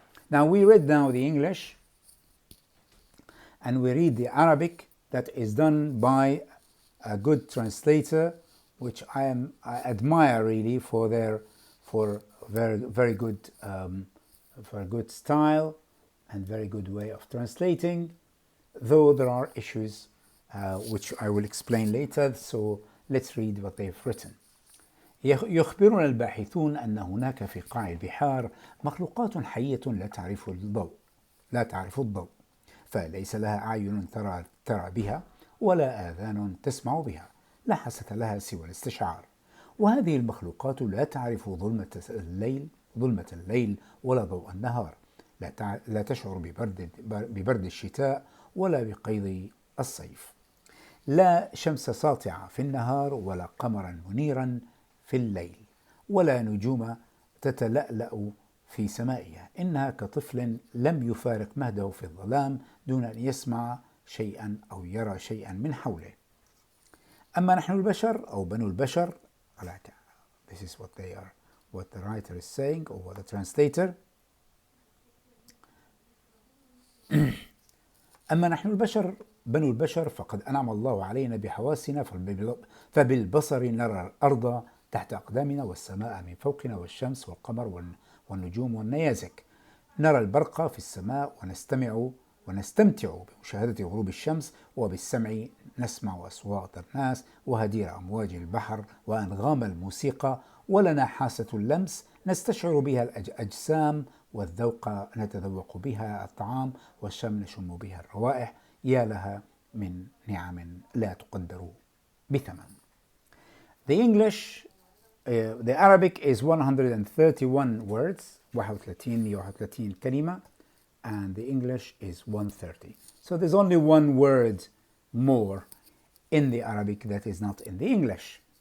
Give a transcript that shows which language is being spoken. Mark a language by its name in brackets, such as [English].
[English] Now we read now the English, and we read the Arabic that is done by a good translator, which I admire really for very good style and very good way of translating, though there are issues which I will explain later. So let's read what they've written. [Arabic] يخبرنا الباحثون أن هناك في قاع البحار مخلوقات حية لا تعرف الضوء فليس لها أعين ترى بها ولا آذان تسمع بها، لا حاسة لها سوى الاستشعار. وهذه المخلوقات لا تعرف ظلمة الليل ولا ضوء النهار، لا تشعر ببرد الشتاء ولا بقيض الصيف، لا شمس ساطعة في النهار ولا قمرا منيرا في الليل، ولا نجوم تتلألأ في سمائها. إنها كطفل لم يفارق مهده في الظلام دون أن يسمع شيئا أو يرى شيئا من حوله. أما نحن البشر أو بنو البشر, [English] this is what the writer is saying, or what the translator. [Arabic] أما نحن البشر بنو البشر فقد أنعم الله علينا بحواسنا، فبالبصر نرى الأرض تحت أقدامنا والسماء من فوقنا والشمس والقمر والنجوم والنيازك، نرى البرق في السماء ونستمتع بمشاهدة غروب الشمس، وبالسمع نسمع أصوات الناس وهدير أمواج البحر وأنغام الموسيقى، ولنا حاسة اللمس نستشعر بها الأجسام، والذوق نتذوق بها الطعام، والشم نشم بها الروائح. يا لها من نعم لا تقدر بثمن. [English] The English, the Arabic is 131 words, 130 كلمة, and the English is 130. So there's only one word more in the Arabic that is not in the English.